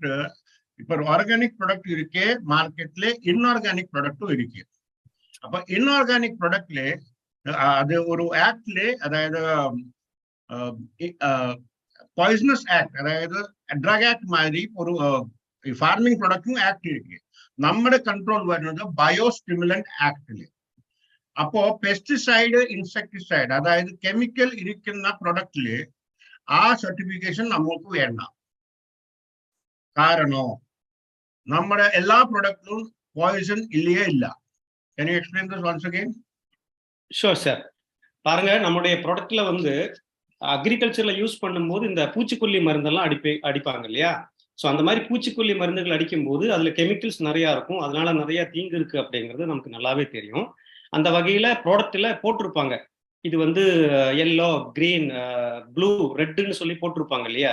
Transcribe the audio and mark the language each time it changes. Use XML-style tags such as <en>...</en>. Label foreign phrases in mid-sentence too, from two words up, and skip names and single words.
<ta>இப்ப</ta> <en>organic product</en> <ta>இருக்கே மார்க்கெட்ல,</ta> <en>inorganic product</en> <ta>இருக்கு. அப்ப</ta> <en>inorganic product</en> <ta>அது ஒரு ஆக்ட்ல, அதாவது</ta> <en>poisonous act,</en> <ta>அதாவது</ta> <en>drug act</en> <ta>மாதிரி ஒரு</ta> <en>farming product act</en> <ta>இருக்கு.</ta> <ml>നമ്മുടെ കൺട്രോൾ വരുന്നത്</ml> <en>biostimulant act.</en> <ml>അപ്പോ</ml> <en>pesticide, insecticide,</en> <ml>അതായത് കെമിക്കൽ ഇരിക്കുന്ന പ്രൊഡക്റ്റില് ആ സർട്ടിഫിക്കേഷൻ നമുക്ക് വേണ്ട. കാരണം നമ്മുടെ എല്ലാ പ്രൊഡക്റ്റിലും പോയിസൺ ഇല്ലയേ ഇല്ല.</ml> <en>Can you explain this once again? sure sir.</en> <ta>பாருங்க, நம்முடைய ப்ராடக்ட்ல வந்து அக்ரிகல்ச்சர்ல யூஸ் பண்ணும்போது இந்த பூச்சிக்கொல்லி மருந்தெல்லாம் அடிப்பாங்க இல்லையா? ஸோ அந்த மாதிரி பூச்சிக்கொல்லி மருந்துகள் அடிக்கும்போது அதில் கெமிக்கல்ஸ் நிறையா இருக்கும், அதனால நிறைய தீங்கு இருக்கு அப்படிங்கிறது நமக்கு நல்லாவே தெரியும். அந்த வகையில் ப்ராடக்டில் போட்டிருப்பாங்க, இது வந்து</ta> <en>yellow, green, blue, red</en> <ta>சொல்லி போட்டிருப்பாங்க இல்லையா?</ta>